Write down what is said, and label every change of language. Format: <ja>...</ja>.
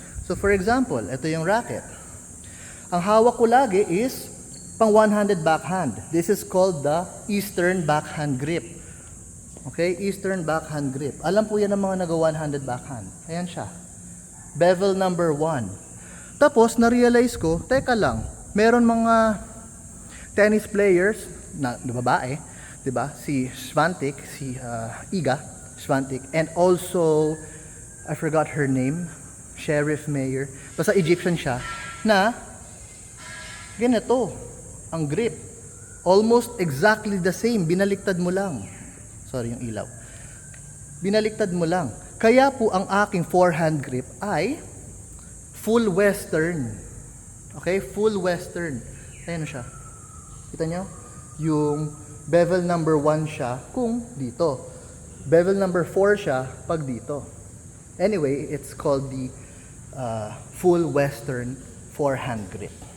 <tl>So, for example, ito yung racket. Ang hawak ko lagi is pang one-handed backhand.</tl> <en>This is called the Eastern backhand grip. Okay? Eastern backhand grip.</en> <tl>Alam po yan ng mga nag-one-handed backhand. Ayan siya. Bevel number 1. Tapos, na-realize ko, teka lang, meron mga tennis players na babae, diba? Si Swiatek, si Iga Swiatek, and also,</tl> <en>I forgot her name,</en> <tl>Sheriff Mayer, basta Egyptian siya, na ganito ang grip.</tl> <en>Almost exactly the same,</en> <tl>binaliktad mo lang. Sorry, yung ilaw. Binaliktad mo lang. Kaya po ang aking forehand grip ay full western. Okay? Full western. Ayan siya. Kita nyo? Yung bevel number 1 siya kung dito. Bevel number 4 siya pag dito.</tl> <en>Anyway, it's called the full western forehand grip.</en>